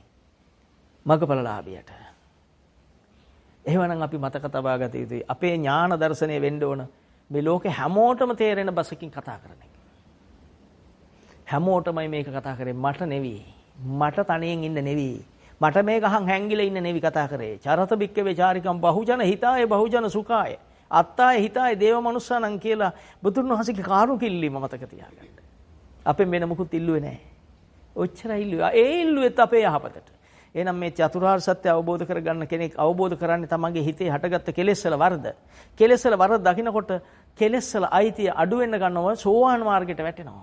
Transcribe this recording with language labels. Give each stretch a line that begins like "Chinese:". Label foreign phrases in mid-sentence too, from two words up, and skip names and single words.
Sinhala: මගපලලාභියට. එහෙමනම් අපි මතක තබා ගත යුතුයි. අපේ ඥාන දර්ශනය වෙන්න ඕන මේ ලෝකේ හැමෝටම තේරෙන බසකින් කතා කරන එක. හැමෝටමයි මේක කතා කරේ මට නෙවෙයි. මට තනියෙන් ඉන්න නෙවෙයි. මට මේක අහන් හැංගිලා ඉන්න නෙවෙයි කතා කරේ.
Pali: චරත බික්කවේ චාරිකම් බහුජන හිතාය බහුජන සුඛාය. අත්තාය හිතාය දේව මනුස්සානං
Sinhala: කියලා බුදුන් වහන්සේගේ කාරු කිල්ලීම මතක තියාගන්න. අපෙන් වෙන මුකුත් ඉල්ලුවේ නැහැ. ඔච්චරයි ඉල්ලුවා. ඒ ඉල්ලුවෙත් අපේ යහපතට. එහෙනම් මේ චතුරාර්ය සත්‍ය අවබෝධ කරගන්න කෙනෙක් අවබෝධ කරන්නේ තමන්ගේ හිතේ හටගත්ත කෙලෙස් වල වරද. කෙලෙස් වල වරද දකින්නකොට කෙලෙස් වල අයිතිය අඩු වෙන්න ගන්නවා සෝවාන් මාර්ගයට වැටෙනවා.